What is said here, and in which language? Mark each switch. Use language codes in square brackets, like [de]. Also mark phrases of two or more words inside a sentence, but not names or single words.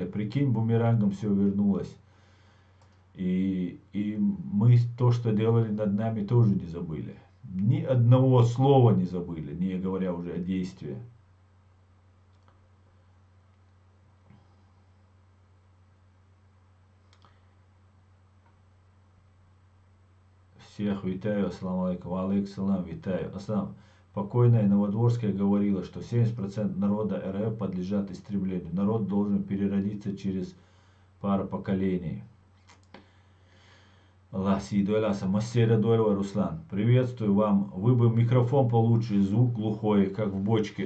[ru] Прикинь, бумерангом все вернулось. И мы то, что делали над нами, тоже не забыли. Ни одного слова не забыли, не говоря уже о действии. Всех витаю, [ar] السلام عليكم، عليكم, витаю. Ассалам. [ru] Покойная Новодворская говорила, что 70% народа РФ подлежат истреблению. Народ должен переродиться через пару поколений. Руслан, приветствую вам. Вы бы микрофон получше, звук глухой, как в бочке.